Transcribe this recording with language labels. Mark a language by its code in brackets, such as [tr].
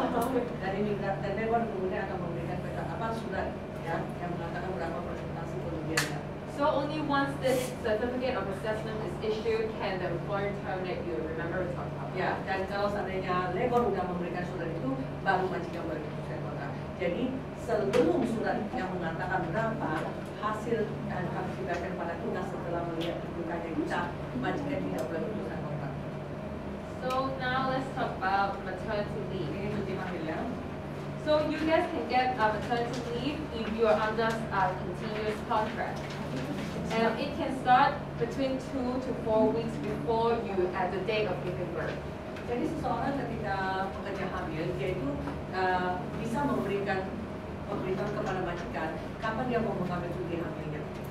[id] Dan labor kemudian akan memberikan surat ya yang mengatakan berapa persentase kerugiannya. [en] So only once this certificate of assessment is issued can the employer terminate you. Remember we talked about that. [id] Ya, dan kalau seandainya labor sudah memberikan surat itu, baru majikan boleh memutuskan kontrak. Jadi sebelum surat yang mengatakan berapa hasil yang harus diberikan pada kita setelah melihat kedudukannya kita, majikan tidak boleh memutuskan kontrak. [en] So now let's talk about maternity leave. [id] Ini cuti hamil ya. [en] So you guys can get maternity leave if you are under a continuous contract. And it can start between 2 to 4 weeks before you at the date of giving birth. [id] Jadi seseorang ketika pekerja hamil, dia itu bisa memberikan pemberitahuan kepada majikan kapan dia mau mengambil cuti hamilnya.